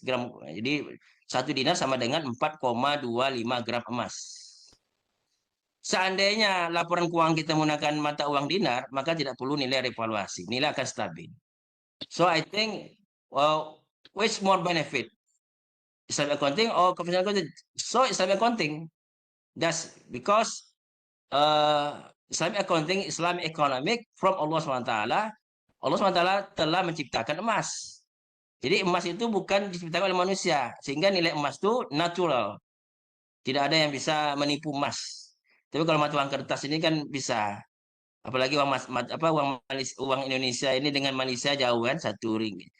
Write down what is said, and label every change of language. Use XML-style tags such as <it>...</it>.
<id>Jadi satu dinar sama dengan 4,25 gram emas. Seandainya laporan keuangan kita menggunakan mata uang dinar, maka tidak perlu nilai revaluasi. Nilai akan stabil.</id> <en>So I think, which more benefit? Islamic accounting or conventional accounting? So Islamic accounting. That's because Islamic accounting, Islamic economic from Allah SWT.</en> <id>Allah SWT telah menciptakan emas. Jadi emas itu bukan diciptakan oleh manusia. Sehingga nilai emas itu natural. Tidak ada yang bisa menipu emas. Tapi kalau mata uang kertas ini kan bisa. Apalagi uang Indonesia ini dengan Malaysia jauh kan, 1 ringgit.</id>